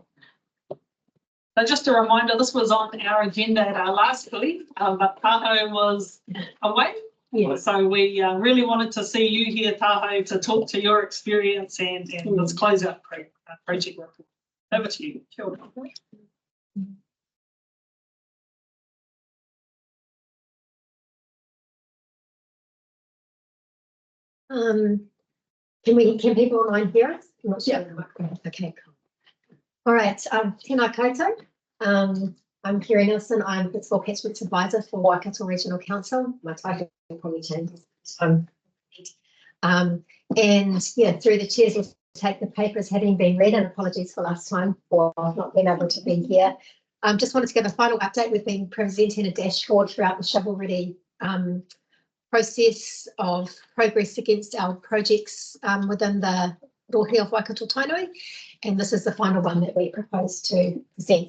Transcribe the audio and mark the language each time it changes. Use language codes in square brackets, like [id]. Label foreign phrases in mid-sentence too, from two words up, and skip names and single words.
[en] So just a reminder, this was on our agenda at our last meeting, but Tahoe was away. Yeah. So we really wanted to see you here, Tahoe, to talk to your experience and let's close out project report. Over to you. [mi] Kia ora. [en] Can people online hear us? I'm not sure. Okay, cool. All right, [mi] tēnā koutou. [en] I'm Carrie Nielsen. I'm Principal Catchment Advisor for Waikato Regional Council. My title probably changes. And yeah, through the chairs, we'll take the papers having been read, and apologies for last time for not being able to be here. Just wanted to give a final update. We've been presenting a dashboard throughout the shovel-ready process of progress against our projects within the rohe of Waikato Tainui, and this is the final one that we propose to present.